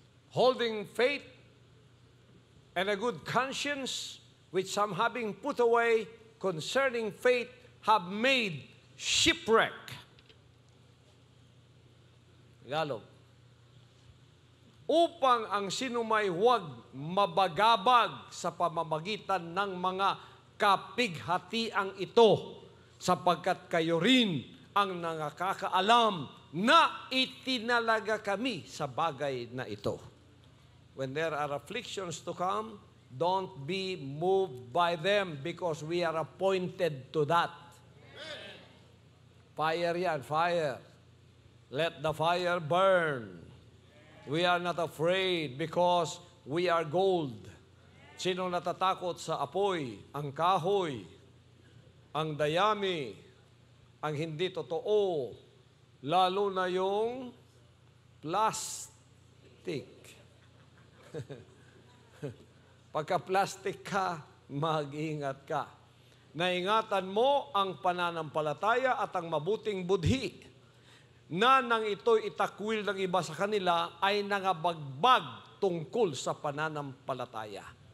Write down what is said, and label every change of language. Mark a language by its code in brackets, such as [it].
[en] Holding faith and a good conscience, which some having put away concerning faith have made shipwreck. Tagalog. [tl] upang ang sinumay huwag mabagabag sa pamamagitan ng mga kapighatiang ito, sapagkat kayo rin ang nakakaalam na itinalaga kami sa bagay na ito. [en] When there are afflictions to come, don't be moved by them because we are appointed to that. Fire yan, fire. Let the fire burn. We are not afraid because we are gold. [tl] Sino natatakot sa apoy, ang kahoy, ang dayami, ang hindi totoo, lalo na yung plastic. Pagka-plastic ka, mag-ingat ka. Naingatan mo ang pananampalataya at ang mabuting budhi na nang ito'y itakwil ng iba sa kanila ay nangabagbag tungkol sa pananampalataya.